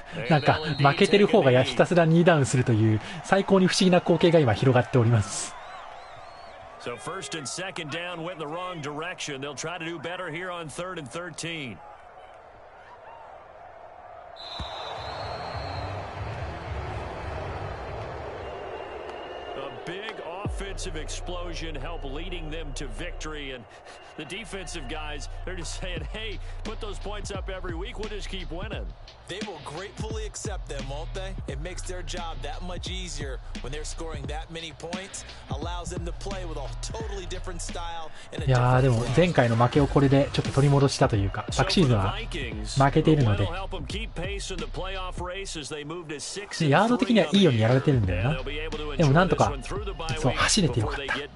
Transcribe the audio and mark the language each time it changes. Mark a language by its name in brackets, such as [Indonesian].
[Japanese] なんか負けてる方がひたすら2ダウンするという最高に不思議な光景が今広がっております。 [English] So 1st and 2nd down went in the wrong direction. They'll try to do better here on 3rd and 13. A big offensive explosion helped leading them to victory, and the defensive guys, they're just saying, hey, put those points up every week, we'll just keep winning. They will gratefully accept them, won't they? It makes their job that much easier when they're scoring that many points, allows them to play with a totally different style. [Japanese] いやーでも前回の負けをこれでちょっと取り戻したというか、昨シーズンは負けているので、ヤード的にはいいようにやられてるんだよな。でもなんとかそう走れてよかった。